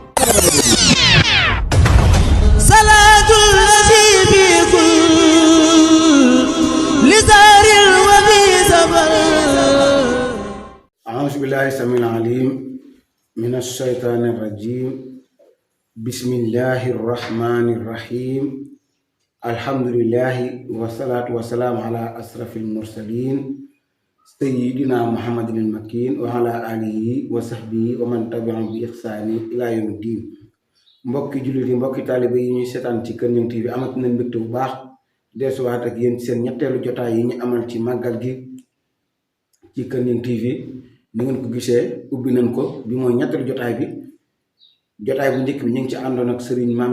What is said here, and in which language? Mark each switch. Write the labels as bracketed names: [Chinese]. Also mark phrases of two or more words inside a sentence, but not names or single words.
[Arabic] الصلاة الذي بكل شهر وفي سفر أعوذ بالله السميع العليم من الشيطان الرجيم بسم الله الرحمن الرحيم الحمد لله والصلاة والسلام على أشرف المرسلين سيدنا محمد المكين وعلى آله وصحبه ومن تبعهم بإحسان إلى يوم الدين [Wolof] mbokki jullit yi mbokki taalibe yi ñuy seetaan ci Kër Ñang TV amati nañ mbégte bu baax desuwaat ak yéen seen ñetteelu jotaay yi ñu amal ci màggal gi ci Kër Ñang TV ni ngeen ko gisee ubbi nañ ko bi mooy ñetteelu jotaay bi jotaay bu njëkk bi ñu ngi ci àndoon ak Serigne Mame